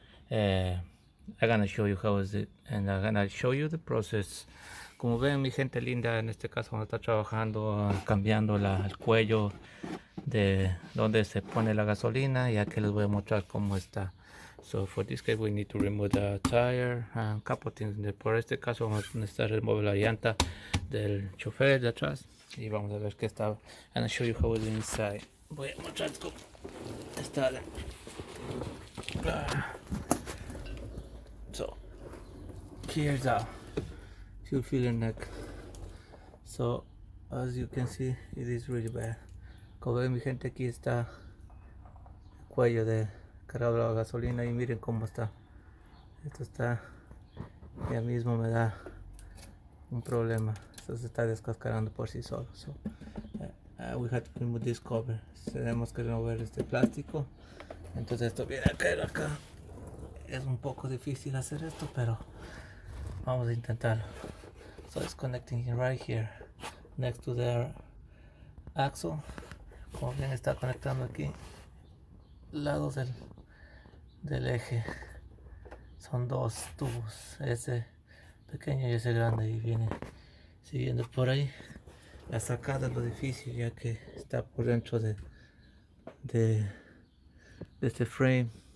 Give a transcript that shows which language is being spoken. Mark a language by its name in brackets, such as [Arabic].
[English] I'm gonna show you how is it, and I'm gonna show you the process. [Spanish] Como ven, mi gente linda, en este caso vamos a estar trabajando cambiando el cuello de donde se pone la gasolina, ya que les voy a mostrar cómo está. [English] So for this case we need to remove the tire and couple things. [Spanish] Por este caso vamos a necesitar remover la llanta del chofer de atrás y vamos a ver qué está. [English] And I'll show you how it is inside. Voy a mostrar cómo está. So here's the fuel filler neck. So as you can see, it is really bad. [Spanish] Como ven, mi gente, aquí está el cuello de cargado de la gasolina y miren cómo está. Esto está, ya mismo me da un problema. Esto se está descascarando por sí solo. [English] So, we have to remove this cover. [Spanish] Tenemos que remover este plástico. Entonces esto viene a caer acá. Es un poco difícil hacer esto, pero vamos a intentarlo. [English] So it's connecting right here next to the axle. [Spanish] Como bien está conectando aquí lados del eje. Son dos tubos, ese pequeño y ese grande, y viene siguiendo por ahí. La sacada es lo difícil, ya que está por dentro de este frame.